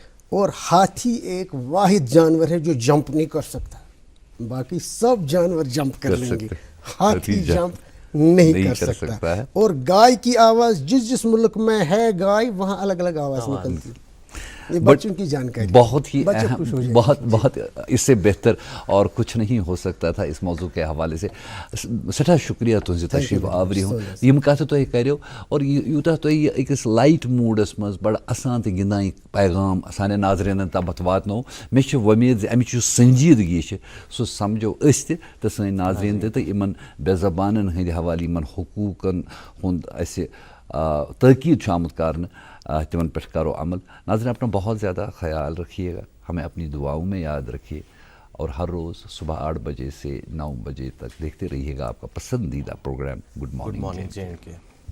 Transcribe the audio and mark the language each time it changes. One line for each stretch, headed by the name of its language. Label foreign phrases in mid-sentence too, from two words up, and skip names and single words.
Urdu: اور ہاتھی ایک واحد جانور ہے جو جمپ نہیں کر سکتا، باقی سب جانور جمپ کر لیں گے، ہاتھی جمپ نہیں کر سکتا. اور گائے کی آواز جس ملک میں ہے گائے وہاں الگ الگ آواز نکلتی. یہ بچوں کی جانکاری بہت ہی اہم، بہت اس سے بہتر اور کچھ نہیں ہو سکتا تھا اس موضوع کے حوالے سے.
Kashmiri: سٹھا شکریہ تہنٛزِ تشریف آوری ہُنٛد. یِم کتھٕ تۄہہِ کریو اور یوٗتاہ تۄہہِ یہِ أکِس لایٹ موٗڈس منٛز بڑٕ اَسان تہٕ گِنٛدان پیغام سانٮ۪ن ناظریٖنن تامَتھ واتنوو، مےٚ چھِ وۄمید زِ اَمِچ یُس سنجیدگی چھِ سُہ سمجھو أسۍ تہِ تہٕ سٲنۍ ناظریٖن تہِ، تہٕ یِمن بے زبانن ہٕنٛدِ حوالہٕ یِمن حقوٗقن ہُنٛد اَسہِ تٲکیٖد چھُ آمُت کرنہٕ تمن پہ کرو عمل.
Urdu: ناظرین اپنا بہت زیادہ خیال رکھیے گا، ہمیں اپنی دعاؤں میں یاد رکھیے، اور ہر روز صبح 8 بجے سے 9 بجے تک دیکھتے رہیے گا آپ کا پسندیدہ پروگرام گڈ مارننگ جے اینڈ کے.